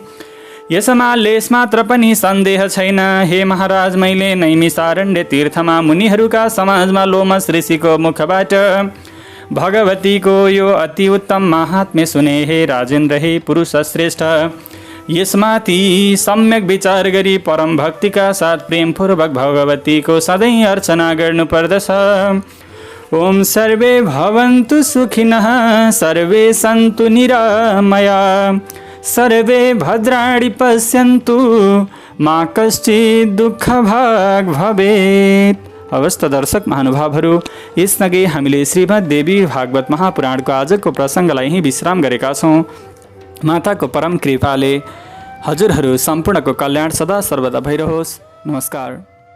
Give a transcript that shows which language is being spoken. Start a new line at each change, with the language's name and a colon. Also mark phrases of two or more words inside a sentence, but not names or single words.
Nepali: यसमा लेस मात्र पनि सन्देह छैन। हे महाराज, मैले नैमिसारण्य तीर्थमा मुनिहरूका समाजमा लोमस ऋषिको मुखबाट भगवतीको यो अति उत्तम महात्म्य सुने। हे राजेन्द्र, हे पुरुष श्रेष्ठ, यसमाथि सम्यक विचार गरी परम भक्तिका साथ प्रेमपूर्वक भगवतीको सधैँ अर्चना गर्नुपर्दछ।
Sanskrit: ओम सर्वे भवन्तु सुखिनः सर्वे सन्तु निरामया सर्वे भद्राणि पश्यन्तु मा कश्चित् दुःखभाग् भवेत्।
Nepali: हवस् त दर्शक महानुभावहरू, यसअघि हामीले श्रीमद् देवी भागवत महापुराणको आजको प्रसङ्गलाई यहीँ विश्राम गरेका छौँ। माताको परम कृपाले हजुरहरू सम्पूर्णको कल्याण सदा सर्वदा भइरहोस्। नमस्कार।